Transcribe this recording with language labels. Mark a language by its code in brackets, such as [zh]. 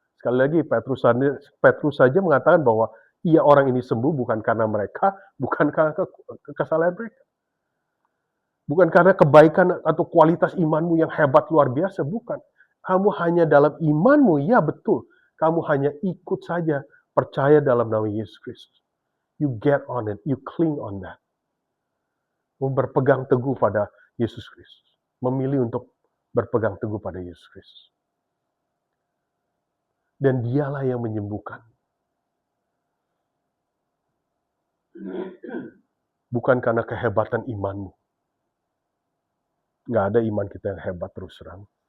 [id] Sekali lagi Petrus saja mengatakan bahwa ia orang ini sembuh bukan karena mereka, bukan karena kesalahan mereka. Bukan karena kebaikan atau kualitas imanmu yang hebat luar biasa, bukan. Kamu hanya dalam imanmu, ya betul. Kamu hanya ikut saja, percaya dalam nama Yesus Kristus. [en] You get on it, you cling on that. [id] Berpegang teguh pada Yesus Kristus. Memilih untuk berpegang teguh pada Yesus Kristus. Dan dialah yang menyembuhkan. Bukan karena kehebatan imanmu. Nggak ada iman kita yang hebat terus terang.